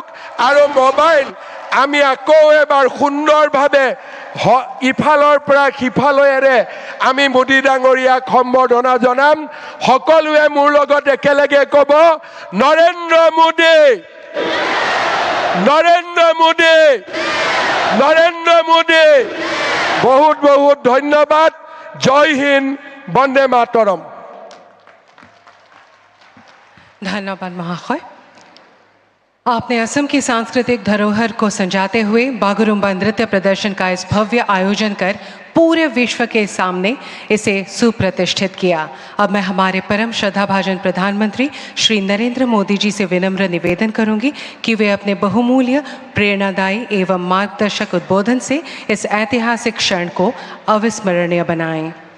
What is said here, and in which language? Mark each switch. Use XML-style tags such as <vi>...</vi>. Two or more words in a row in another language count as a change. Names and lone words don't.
<as>আৰু মোবাইল আমি আকৌ এবাৰ সুন্দৰভাৱে ইফালৰ পৰা সিফালেৰে আমি মোদী ডাঙৰীয়াক সম্বৰ্ধনা জনাম। সকলোৱে মোৰ লগত একেলগে ক'ব, নৰেন্দ্ৰ মোদী, নৰেন্দ্ৰ মোদী, নৰেন্দ্ৰ মোদী। বহুত বহুত ধন্যবাদ।</as> <hi>जय हिंद, वंदे मातरम्। धन्यवाद महाशय। आपने असम की सांस्कृतिक धरोहर को संजाते हुए बागुरुम्बा नृत्य प्रदर्शन का इस भव्य आयोजन कर पूरे विश्व के सामने इसे सुप्रतिष्ठित किया। अब मैं हमारे परम श्रद्धाभाजन प्रधानमंत्री श्री नरेंद्र मोदी जी से विनम्र निवेदन करूंगी कि वे अपने बहुमूल्य, प्रेरणादायी एवं मार्गदर्शक उद्बोधन से इस ऐतिहासिक क्षण को अविस्मरणीय बनाएं।</hi>